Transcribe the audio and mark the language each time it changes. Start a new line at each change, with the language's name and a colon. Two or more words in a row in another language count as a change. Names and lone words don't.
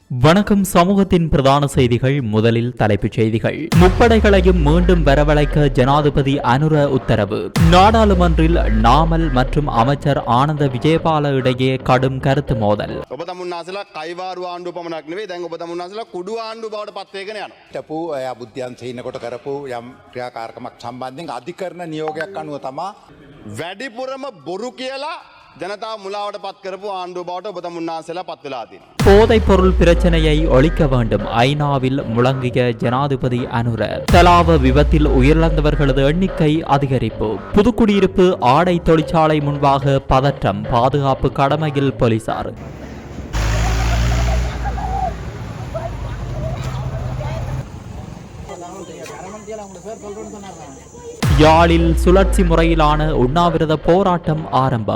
Tamil: வணக்கம். சமூகத்தின் பிரதான செய்திகள். முதலில் தலைப்புச் செய்திகள். முப்படைகளையும் மீண்டும் வரவழைக்க ஜனாதிபதி அனுர உத்தரவு. நாடாளுமன்றில் நாமல் மற்றும் அமைச்சர் ஆனந்த விஜயபால இடையே கடும் கருத்து மோதல்.
Sinhala: ජනතා මුලාවට පත් කරපු ආණ්ඩුව බවට ඔබ තමුන්නාන්සලා පත් වෙලා තියෙනවා.
Tamil: போதைப் பொருள் பிரச்சனையை ஒழிக்க வேண்டும். ஐநாவில் முழங்கிய ஜனாதிபதி அனுர. தலாவ விபத்தில் உயிரிழந்தவர்களது எண்ணிக்கை அதிகரிப்பு. புதுக்குடியிருப்பு ஆடை தொழிற்சாலை முன்பாக பதற்றம். பாதுகாப்பு கடமையில் போலீசார். யாழில் சுழற்சி முறையிலான உண்ணாவிரத போராட்டம் ஆரம்பம்.